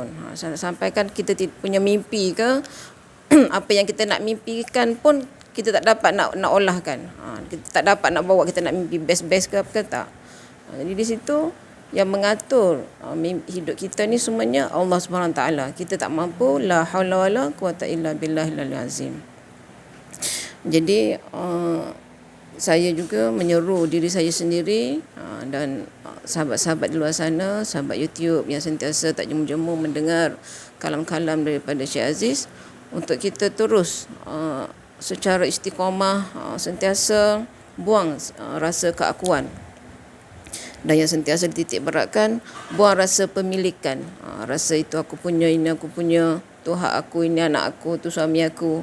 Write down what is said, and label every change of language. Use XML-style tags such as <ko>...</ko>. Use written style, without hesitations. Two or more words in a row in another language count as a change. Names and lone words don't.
<ms>Sampaikan kita punya mimpi ke apa yang kita nak mimpikan pun kita tak dapat nak olahkan. Kita tak dapat nak bawa kita nak mimpi best-best ke apa ke tak. Jadi di situ yang mengatur hidup kita ni semuanya</ms> <ar>Allah Subhanahu Taala.</ar> <ms>Kita tak mampu,</ms> <ar>la haula wala quwata illa billahil azim.</ar> <ms>Jadi saya juga menyeru diri saya sendiri dan sahabat-sahabat di luar sana, sahabat YouTube yang sentiasa tak jemu-jemu mendengar kalam-kalam daripada Syekh Aziz, untuk kita terus secara istiqamah sentiasa buang rasa keakuan, dan yang sentiasa dititik beratkan, buang rasa pemilikan, rasa itu aku punya, ini aku punya, tu hak aku, ini anak aku, tu suami aku.</ms>